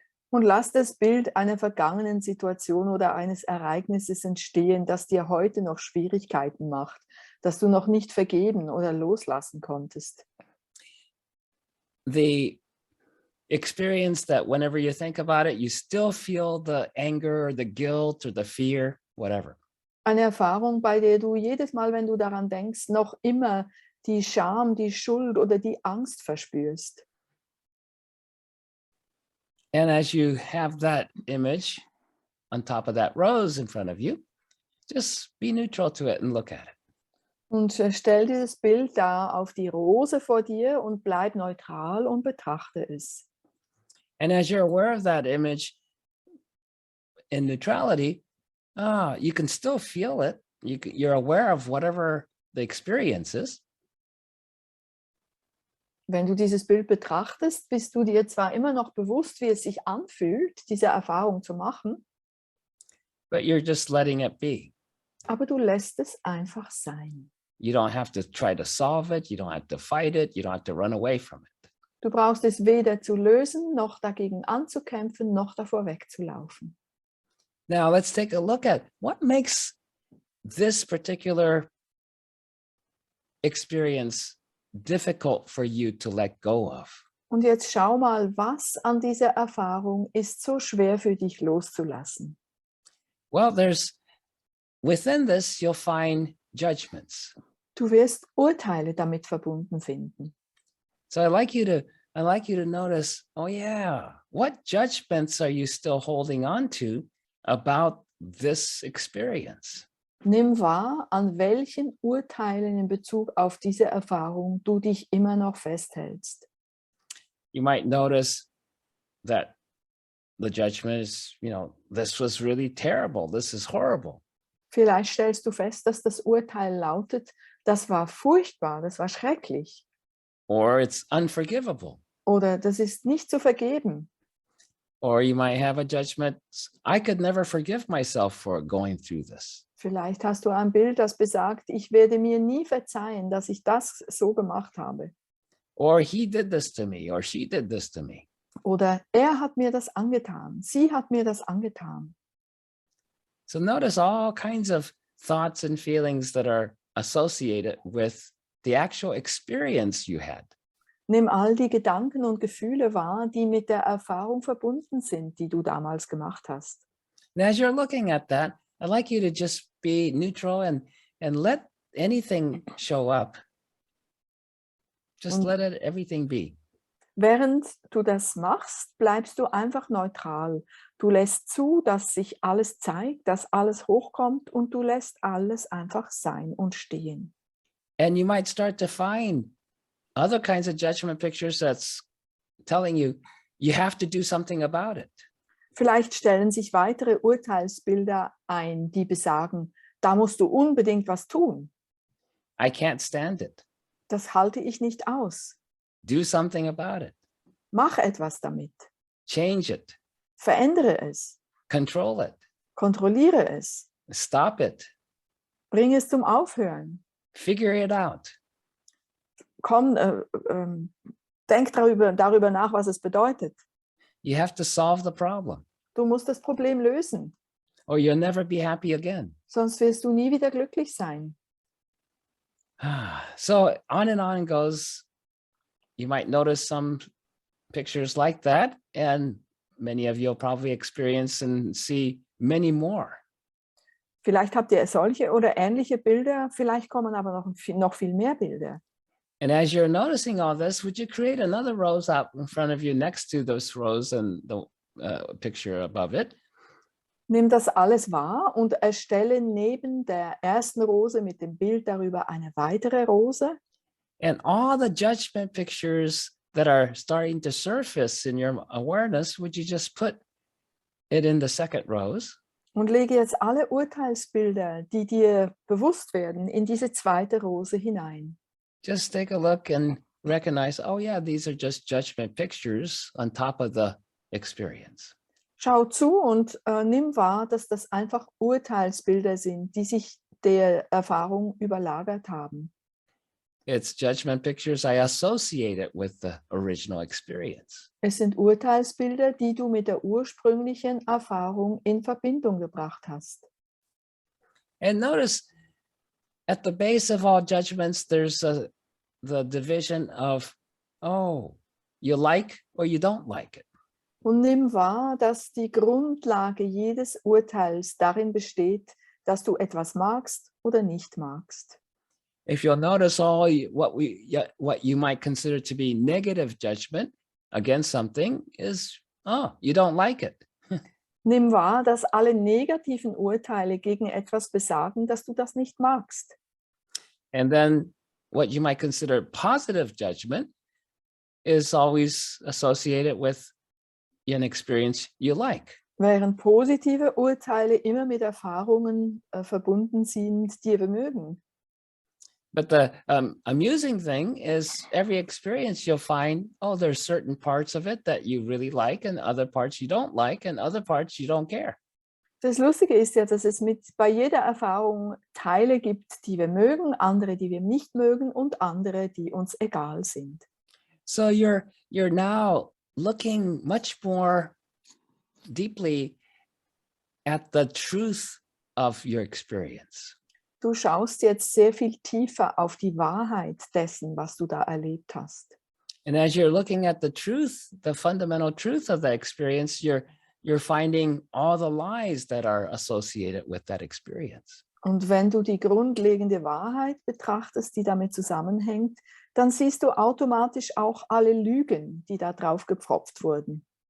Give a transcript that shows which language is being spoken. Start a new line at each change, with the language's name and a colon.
German: Und lass das Bild einer vergangenen Situation oder eines Ereignisses entstehen, das dir heute noch Schwierigkeiten macht, das du noch nicht vergeben oder loslassen konntest.
English: The experience that whenever you think about it, you still feel the anger or the guilt or the fear, whatever.
German: Eine Erfahrung, bei der du jedes Mal, wenn du daran denkst, noch immer die Scham, die Schuld oder die Angst verspürst.
English: And as you have that image on top of that rose in front of you, just be neutral to it and look at it.
German: Und stell dieses Bild da auf die Rose vor dir und bleib neutral und betrachte es.
English: And as you're aware of that image in neutrality, you can still feel it. You're aware of whatever the experience is.
German: Wenn du dieses Bild betrachtest, bist du dir zwar immer noch bewusst, wie es sich anfühlt, diese Erfahrung zu machen,
English: But you're just letting it be.
German: aber du lässt es einfach sein.
English: You don't have to try to solve it. You don't have to fight it. You don't have to run away from it.
German: Du brauchst es weder zu lösen, noch dagegen anzukämpfen, noch davor wegzulaufen.
English: Now let's take a look at what makes this particular experience difficult for you to let go of.
German: Und jetzt schau mal, was an dieser Erfahrung ist so schwer für dich loszulassen.
English: Well, within this, you'll find judgments.
German: Du wirst Urteile damit verbunden finden.
English: So I'd like you to notice, oh yeah, what judgments are you still holding on to about this experience?
German: Nimm wahr, an welchen Urteilen in Bezug auf diese Erfahrung du dich immer noch festhältst.
English: You might notice that the judgment is, this was really terrible. This is horrible.
German: Vielleicht stellst du fest, dass das Urteil lautet, das war furchtbar, das war schrecklich.
English: Or it's unforgivable.
German: Oder das ist nicht zu vergeben.
English: Or you might have a judgment, I could never forgive myself for going through this.
German: Vielleicht hast du ein Bild, das besagt, ich werde mir nie verzeihen, dass ich das so gemacht habe.
English: Or he did this to me, or she did this to me.
German: Oder er hat mir das angetan, sie hat mir das angetan.
English: So notice all kinds of thoughts and feelings that are associated with the actual experience you had.
German: Nimm all die Gedanken und Gefühle wahr, die mit der Erfahrung verbunden sind, die du damals gemacht hast.
English: And as you're looking at that, I'd like you to just be neutral and let anything show up. Just
German: Und
English: let everything be.
German: während du das machst, bleibst du einfach neutral. Du lässt zu, dass sich alles zeigt, dass alles hochkommt und du lässt alles einfach sein und stehen.
English: And you might start to find other kinds of judgment pictures that's telling you, you have to do something about it.
German: Vielleicht stellen sich weitere Urteilsbilder ein, die besagen, da musst du unbedingt was tun.
English: I can't stand it.
German: Das halte ich nicht aus.
English: Do something about it.
German: Mach etwas damit.
English: Change it.
German: Verändere es.
English: Control it.
German: Kontrolliere es.
English: Stop it.
German: Bring es zum Aufhören.
English: Figure it out.
German: Komm, denk darüber nach, was es bedeutet.
English: You have to solve the problem,
German: Du musst das Problem lösen,
English: or you'll never be happy again.
German: sonst wirst du nie wieder glücklich sein.
English: So on it goes. You might notice some pictures like that, and many of you will probably experience and see many more.
German: Vielleicht habt ihr solche oder ähnliche Bilder, vielleicht kommen aber noch viel mehr Bilder.
English: And as you're noticing all this, would you create another rose out in front of you next to those rows and the picture above it?
German: Nimm das alles wahr und erstelle neben der ersten Rose mit dem Bild darüber eine weitere Rose.
English: And all the judgment pictures that are starting to surface in your awareness, would you just put it in the second rose?
German: Und lege jetzt alle Urteilsbilder, die dir bewusst werden, in diese zweite Rose hinein.
English: Just take a look and recognize, oh yeah, these are just judgment pictures on top of the experience.
German: Schau zu und nimm wahr, dass das einfach Urteilsbilder sind, die sich der Erfahrung überlagert haben.
English: It's judgment pictures I associated with the original experience.
German: Es sind Urteilsbilder, die du mit der ursprünglichen Erfahrung in Verbindung gebracht hast.
English: And notice at the base of all judgments, there's the division of, oh, you like or you don't like it.
German: Und nimm wahr, dass die Grundlage jedes Urteils darin besteht, dass du etwas magst oder nicht magst.
English: If you'll notice what you might consider to be negative judgment against something is, oh, you don't like it.
German: Nimm wahr, dass alle negativen Urteile gegen etwas besagen, dass du das nicht magst.
English: And then what you might consider positive judgment is always associated with an experience you like.
German: Während positive Urteile immer mit Erfahrungen verbunden sind, die wir mögen.
English: But the amusing thing is every experience you'll find, oh, there's certain parts of it that you really like and other parts you don't like and other parts you don't care.
German: Das Lustige ist ja, dass es bei jeder Erfahrung Teile gibt, die wir mögen, andere, die wir nicht mögen und andere, die uns egal sind.
English: So you're now looking much more deeply at the truth of your experience.
German: Du schaust jetzt sehr viel tiefer auf die Wahrheit dessen, was du da erlebt hast.
English: And as you're looking at the truth, the fundamental truth of the experience, you're finding all the lies that are associated with that experience.
German: Und wenn du die grundlegende Wahrheit betrachtest, die damit zusammenhängt, dann siehst du automatisch auch alle Lügen, die da drauf gepfropft wurden.